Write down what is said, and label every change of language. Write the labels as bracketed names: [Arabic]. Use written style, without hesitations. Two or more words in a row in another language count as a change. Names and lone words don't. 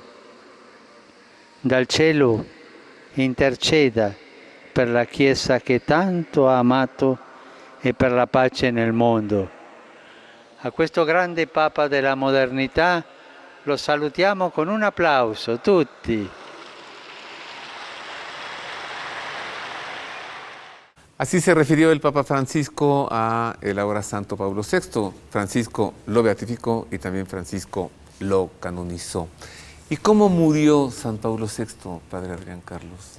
[Italian] Dal cielo interceda per la Chiesa che tanto ha amato e per la pace nel mondo. A questo grande Papa della modernità lo salutiamo con un applauso, tutti. [Spanish] Así se refirió el Papa Francisco a el ahora Santo Pablo VI. Francisco lo beatificó y también Francisco lo canonizó. ¿Y cómo murió San Pablo VI, Padre Adrián Carlos?